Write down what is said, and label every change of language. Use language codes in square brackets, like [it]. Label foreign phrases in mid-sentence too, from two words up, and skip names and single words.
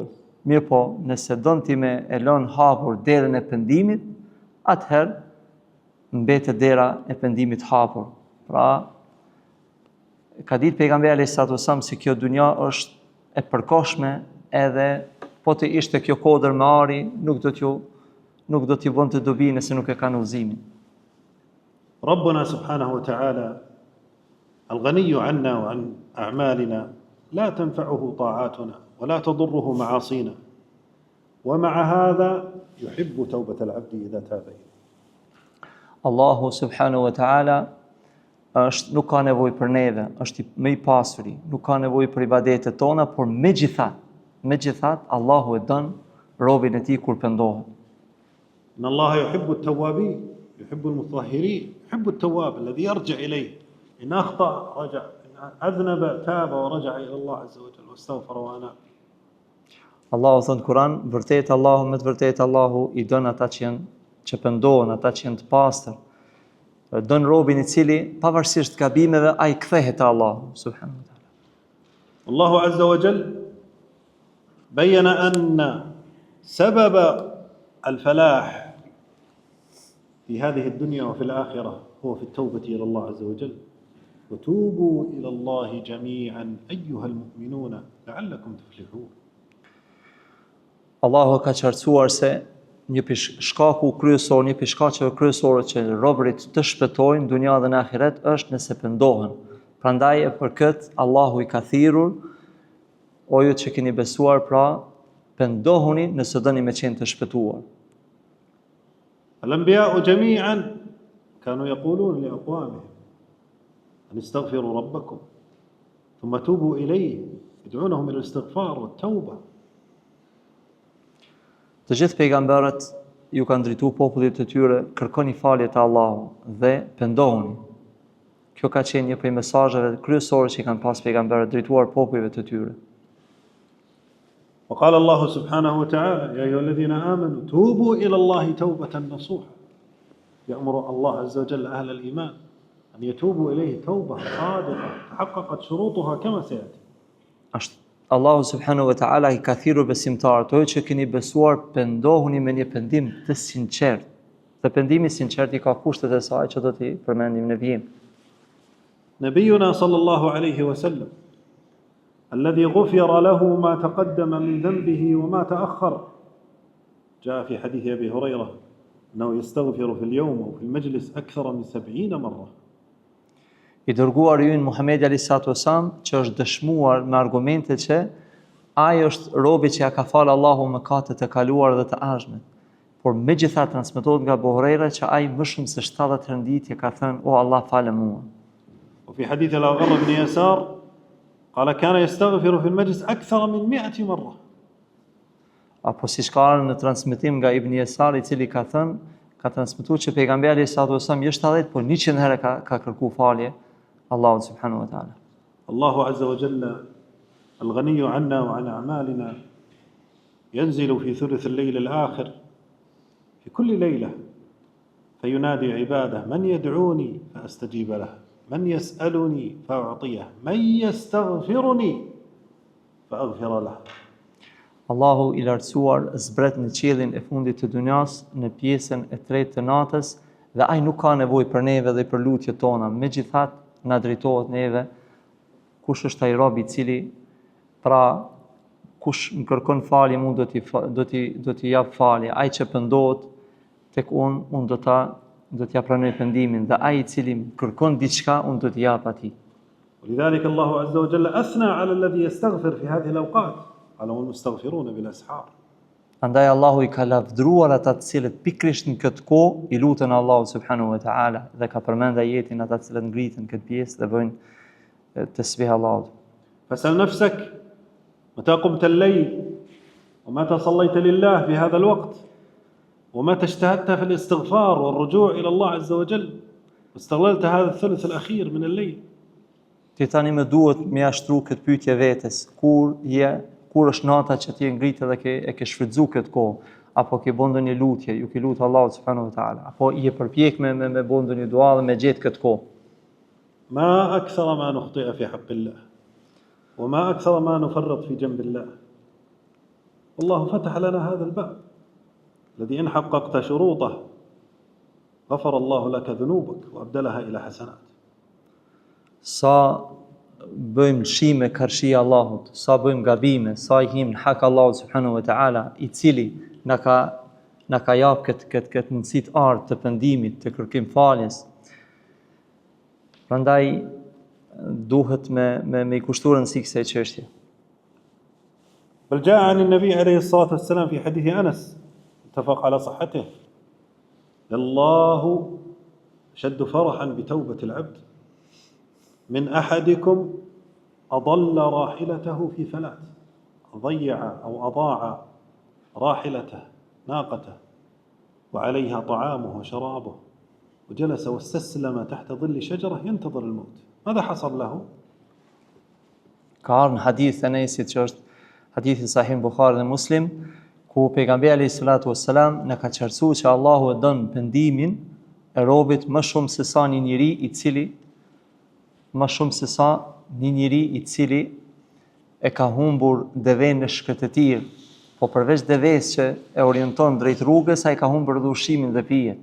[sq] Mirë po, nëse don ti me e lën hapur derën e pendimit, atëherë mbetet dera e pendimit hapur. Pra, ka ditë pejgamberi [ar] عليه الصلاة والسلام [sq] se kjo dunja është e përkohshme edhe po të ishte kjo kodër me ari, nuk do t'ju bënte dobi nëse nuk e kanë udhëzimin. [ar] ربنا سبحانه وتعالى الغني عنا وعن أعمالنا لا تنفعه طاعاتنا ولا تضره معاصينا ومع هذا يحب توبة العبد إذا تاب إليه. [sq] Allahu [ar] سبحانه وتعالى [sq] nuk ka nevojë për neve, është më i pasuri, nuk ka nevojë për ibadetet tona, por megjithatë Allahu e don robën e tij kur pendohet. [ar] إن الله يحب التوابين يحب المطهرين يحب التواب الذي يرجع إليه إن أخطأ رجع إن أذنب تاب ورجع إلى الله عز وجل واستغفر وأناب. [sq] Allahu thënë Kur'an, vërtet Allahu, me të vërtet Allahu i don ata që pendohen, ata që janë të pastër. Don robin i cili pavarësisht gabimeve ai kthehet te Allahu [ar] سبحانه وتعالى. الله عز وجل بين أن سبب الفلاح في هذه الدنيا وفي الآخرة هو في التوبة إلى الله عز وجل. وتوبوا إلى الله جميعا أيها المؤمنون لعلكم تفلحون. [sq] Allahu ka qartësuar se një shkaku kryesor, një shkaqeve kryesore që robërit të shpëtojnë në dunja dhe në ahiret është nëse pendohen. Prandaj e për këtë Allahu i ka thirrur, o ju që keni besuar, pra pendohuni nëse doni me qenë të shpëtuar. [ar] الأنبياء جميعا كانوا يقولون لأقوامهم أن استغفروا ربكم ثم توبوا إليه يدعونهم إلى الاستغفار والتوبة. [sq] Të gjithë pejgamberët ju kanë drejtuar popullit të tyre, kërkoni falje te Allahu dhe pendohuni. Kjo ka qenë një prej mesazheve kryesore që i kanë pas pejgamberët drejtuar popujve të tyre. [ar] وقال الله سبحانه وتعالى يا أيها الذين آمنوا توبوا إلى الله توبة نصوحا. يأمر الله عز وجل أهل الإيمان أن يتوبوا إليه توبة صادقة تحققت شروطها كما سيأتي. [sq] Allahu [ar] سبحانه وتعالى [sq] i ka thirrur besimtarët, o që keni besuar, pendohuni me një pendim të sinqert. Dhe pendimi sinqert i ka kushtet e saj që do t'i përmendim në vijim. [ar] نبينا صلى الله عليه وسلم الذي غفر له ما تقدم من ذنبه وما تأخر جاء في حديث أبي هريرة أنه يستغفر في اليوم أو في المجلس أكثر من 70 مرة. [sq] I dërguar ju në Muhamedi [ar] عليه الصلاة والسلام, [sq] që është dëshmuar me argumente që ai është robi që ja ka falë Allahu mëkatet e kaluara dhe të ardhmet. Por megjithatë transmetohet nga Abu Huraira që ai më shumë se 70 herë ka thënë, o Allah falë mua. [ar] وفي حديث الأغر بن يسار قال كان يستغفر في المجلس أكثر من 100 مرة. [sq] Apo siç ka në transmetim nga Ibn Yasar, i cili ka thënë, ka transmetuar që pejgamberi [ar] عليه الصلاة والسلام [sq] jo 70, por 100 herë ka kërkuar falje Allahu [ar] سبحانه وتعالى. الله عز وجل الغني عنا وعن أعمالنا ينزل في ثلث الليل الآخر في كل ليلة فينادي عباده من يدعوني فأستجيب له من يسألني فأعطيه من يستغفرني فأغفر له. [sq] Allahu i lartësuar zbret në qiellin e fundit të dunjas në pjesën e tretë të natës dhe ai nuk ka nevojë për neve dhe për lutjet tona, megjithatë na drejtohet neve. Kush është ai rob i cili pra kush më kërkon falje unë do t'i jap falje, ai që pendohet tek unë do t'ja pranoj pendimin dhe ai i cili më kërkon diçka unë do t'i jap atij. [ar] ولذلك الله عز وجل أثنى على الذي يستغفر في هذه الأوقات قال والمستغفرون بالأسحار. [sq] Andaj Allahu i ka lavdruar ata të cilët pikrisht në këtë kohë i lutën Allahu [ar] سبحانه وتعالى [sq] dhe ka përmendur ajetin ata të cilët ngritën këtë pjesë dhe bëjnë tasbih Allahut. [ar] فاسأل نفسك متى قمت الليل ومتى صليت لله في هذا الوقت ومتى اجتهدت في الاستغفار والرجوع إلى الله عز وجل واستغللت هذا الثلث الأخير من الليل. Ti tani më duhet më jashtru këtë pyetje vetes, kur është nata që ti ngritë dhe ke shfrytzu këtë kohë, apo ke bën ndonjë lutje, ju ke lutur Allahut سبحانه وتعالى, apo je përpjek me bën ndonjë dua dhe me gjetë këtë kohë. ما أكثر ما نخطئ في حق الله وما أكثر ما نفرط في جنب الله. والله فتح لنا هذا الباب الذي إن حققت شروطه غفر الله لك ذنوبك وأبدلها إلى حسنات. [sq] Sa bëjmë lëshime karshi Allahut, sa bëjmë gabime, sa i him në hak Allahut [ar] سبحانه وتعالى, [sq] i cili na ka jap këtë mundësi të ardh të pendimit, të kërkim faljes. Prandaj duhet me i kushtuar rëndësi kësaj çështje. [ar] بل جاء عن النبي عليه الصلاة والسلام في حديث أنس اتفق على صحته الله أشد فرحا بتوبة العبد من أحدكم أضل راحلته في فلات ضيع أو أضاع راحلته ناقته وعليها طعامه وشرابه وجلس واستسلم تحت ظل شجرة ينتظر الموت. ماذا حصل له؟ [sq] Ka ardhur në hadith e Enesit që është hadithi sahih Buhari dhe Muslim, ku pejgamberi [ar] عليه الصلاة والسلام [sq] na ka qartësuar që Allahu e don pendimin e robit më shumë se sa një njeri i cili e ka humbur deven në shkët e tij, po përveç deves që e orienton drejt rrugës, ai ka humbur edhe ushqimin dhe pijen.